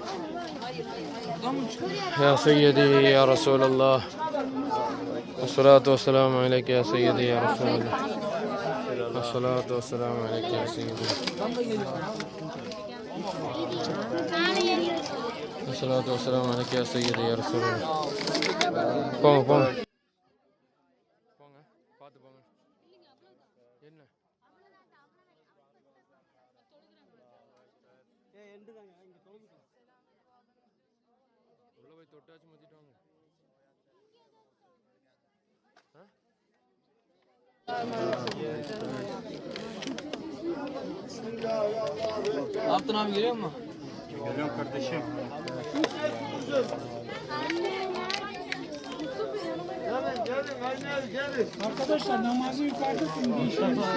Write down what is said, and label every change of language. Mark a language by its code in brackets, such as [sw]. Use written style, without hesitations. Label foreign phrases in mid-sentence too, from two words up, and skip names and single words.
[ar] يا سيدي يا رسول الله. الصلاة والسلام عليك يا سيدي يا رسول الله. الصلاة والسلام عليك يا سيدي. الصلاة والسلام عليك يا سيدي يا رسول الله. [ta] போங்க போங்க போங்க, பார்த்து போங்க. என்ன உள்ள போய் தொட்டாச்சு மத்திட்டாங்க. [tr] Altın abi geliyor mu? Arkadaşlar namazı yukarıda kılın.